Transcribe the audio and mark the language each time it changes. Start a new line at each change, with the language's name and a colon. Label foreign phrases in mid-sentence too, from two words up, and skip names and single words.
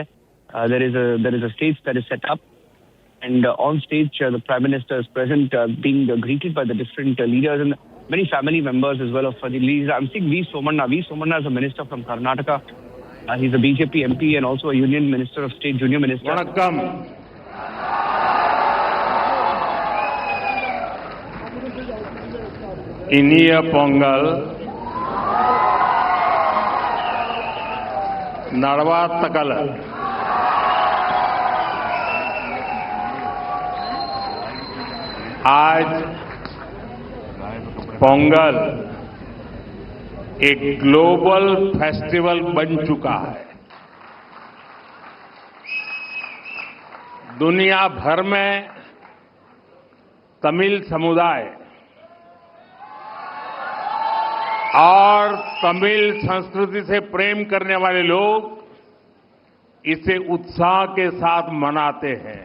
English: There is a stage that is set up. And on stage, the Prime Minister is present, being greeted by the different leaders and many family members as well of the leaders. I'm seeing V. Somanna. V. Somanna is a minister from Karnataka. He's a BJP MP and also a Union Minister of State, Junior Minister.
Tamil: வணக்கம். இனிய பொங்கல். Narvattakala.
Hindi: आज पोंगल एक ग्लोबल फेस्टिवल बन चुका है। दुनिया भर में तमिल समुदाय और तमिल संस्कृति से प्रेम करने वाले लोग इसे उत्साह के साथ मनाते हैं।